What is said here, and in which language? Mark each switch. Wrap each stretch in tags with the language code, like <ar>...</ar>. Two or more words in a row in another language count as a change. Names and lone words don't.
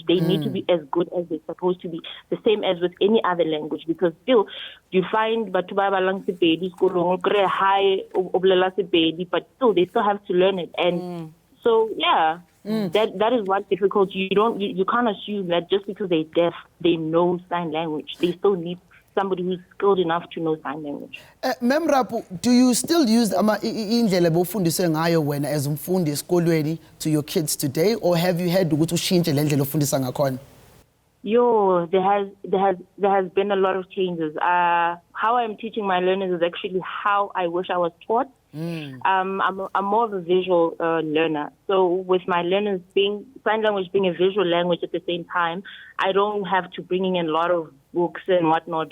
<en>They need to be as good as they're supposed to be, the same as with any other language, because still you find but still they still have to learn it. And so yeah. That is one difficulty. You can't assume that just because they're deaf, they know sign language. They still need somebody who's skilled enough to know sign language. Memrapu, do you still use</en> <zu>indlela bofundise ngayo wena</zu> <en>as</en> <zu>umfundi esikolweni</zu> <en>to your kids today, or have you had</en> <zu>ukuthi ushintshe le ndlela ofundisa ngakhona?</zu> <en>Yo, there has been a lot of changes. How I'm teaching my learners is actually how I wish I was taught. I'm more of a visual learner. So with my learners sign language being a visual language at the same time, I don't have to bring in a lot of books and whatnot.</en>